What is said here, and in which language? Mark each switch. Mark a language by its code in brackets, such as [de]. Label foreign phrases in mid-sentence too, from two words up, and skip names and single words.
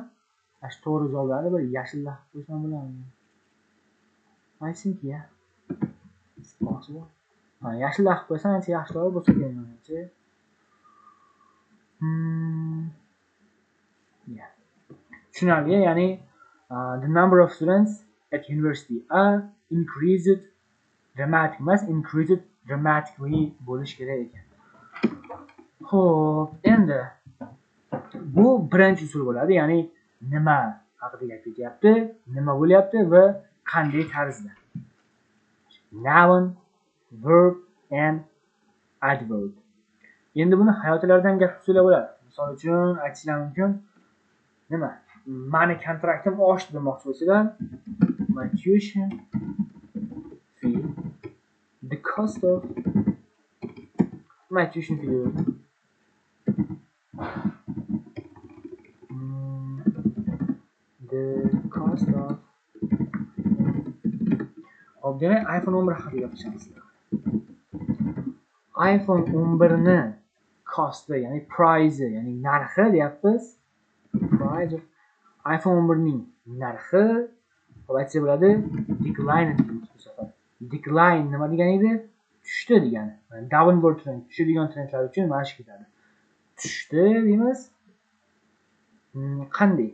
[uz] Shu to'g'ri javoblarni bir yashilda qo'ysam bo'ladimi? Aytsinki-ya. Ha, yashilda qilib qo'ysam ancha yaxshiroq bo'lsa kerak menimcha. Yeah. Tushunarli, ya'ni [en] the number of students at university are increased dramatically [uz] bo'lish kerak ekan. Xo'p, endi bu birinchi usul bo'ladi, ya'ni nima haqida gap ketyapti, nima bo'lyapti va qanday tarzda. [en] Noun, verb and adverb. [uz] Endi buni hayotlardan gap so'zlab bo'ladi. Misol uchun aytishlar mumkin. Nima? Mani kontraktim oshdi demoqchi bo'lsalar, [en] my tuition fee, the cost of my tuition fee, the cost of [uz] demak iPhone 11 haqida gapiramiz. iPhone 11 ni cost, ya'ni price, ya'ni narxi deyapmiz. [en] Price of [uz] iPhone 11 ning narxi aytsa bo'ladi, decline bu safar. Decline nima degani edi? Tushdi degani. [en] Downward trend, [uz] tushadigan trendlar uchun mana shu ketadi. Tushdi deymiz. Qanday?